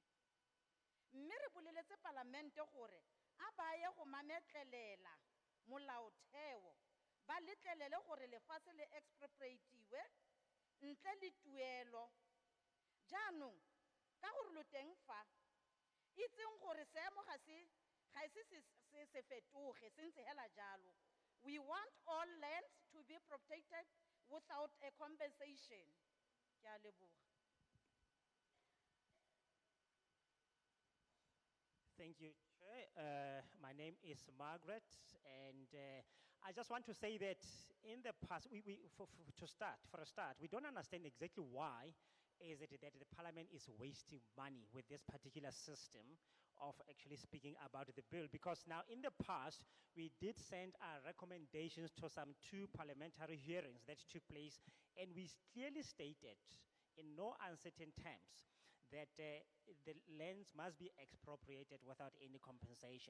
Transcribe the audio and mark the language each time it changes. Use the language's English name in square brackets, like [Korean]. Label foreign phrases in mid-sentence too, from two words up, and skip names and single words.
[Tswana] Mme re boleletse palamente gore a ba ye go mametlelela molaotheo ba letlelele gore lefatshe le expropriatiwe ntle le tuelo jaanong ka gore lo teng fa itseng gore seemo ga e se fetoge se ntse hela jalo. [English] We want all land to be protected without a compensation. [Tswana] Ke a leboga. [English] Thank you, Chair. My name is Margaret, and I just want to say that in the past, for a start, we don't understand exactly why is it that the Parliament is wasting money with this particular system of actually speaking about the bill, because now in the past, we did send our recommendations to some 2 parliamentary hearings that took place, and we clearly stated in no uncertain terms that the lands must be expropriated without any compensation.